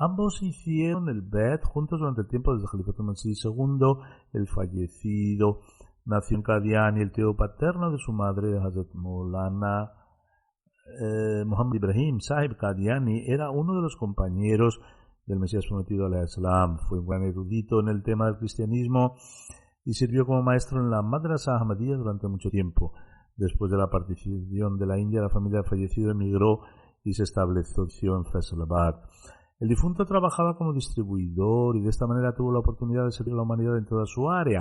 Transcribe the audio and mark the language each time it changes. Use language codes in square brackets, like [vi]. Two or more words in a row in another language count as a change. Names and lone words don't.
[es] Ambos hicieron el Bai'at juntos durante el tiempo del Khalifatul Masih II. El fallecido nació en Qadiani, el tío paterno de su madre, Hazrat Maulana Muhammad Ibrahim Sahib Qadiani, era uno de los compañeros del Mesías prometido [ar] عليه السلام. [es] Fue un gran erudito en el tema del cristianismo y sirvió como maestro en la Madrasa Ahmadiyya durante mucho tiempo. Después de la partición de la India, la familia del fallecido emigró y se estableció en Faisalabad. El difunto trabajaba como distribuidor y de esta manera tuvo la oportunidad de servir a la humanidad en toda su área.